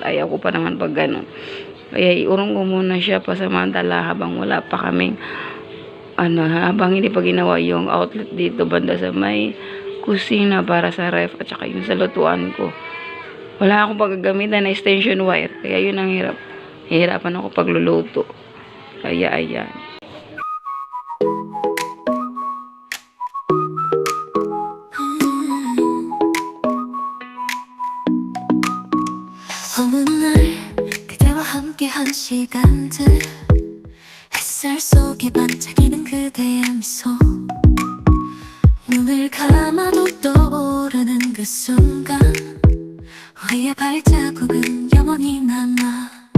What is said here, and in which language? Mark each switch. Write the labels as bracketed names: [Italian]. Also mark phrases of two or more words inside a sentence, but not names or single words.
[Filipino] Ayaw ko pa naman pag ganun. Kaya iurong ko muna siya pasamantala habang wala pa kaming habang hindi pa ginawa yung outlet dito banda sa may kusina para sa ref at saka yung sa lutuan ko. Wala akong paggagamitan na [English] extension wire. [Filipino] Kaya yun ang hirap. Hihirapan ako pagluluto. Kaya ayan. [Korean] 어느 날 그대와 함께한 시간들 햇살 속에 반짝이는 그대의 미소 눈을 감아도 떠오르는 그 순간 우리의 발자국은 영원히 남아